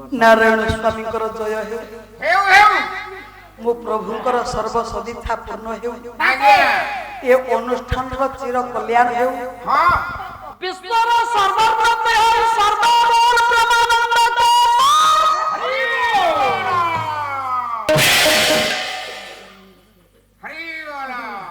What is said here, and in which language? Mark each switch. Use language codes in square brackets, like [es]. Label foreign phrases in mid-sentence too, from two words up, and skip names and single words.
[or] ନାରାୟଣ ସ୍ୱାମୀ ଜୟ ହେ ହେଉ ହେଉ ମୋ ପ୍ରଭୁଙ୍କର ସର୍ବ ସଦିଚ୍ଛା ପୂର୍ଣ୍ଣ ହେଉ आगे ଏ ଅନୁଷ୍ଠାନ ଚିର କଲ୍ୟାଣ ହେଉ हां ବିଶ୍ୱର ସର୍ବବ୍ୟାପୀ ହେ ସର୍ବମୂଳ ବ୍ରହ୍ମାନନ୍ଦ ହରି ବୋଲା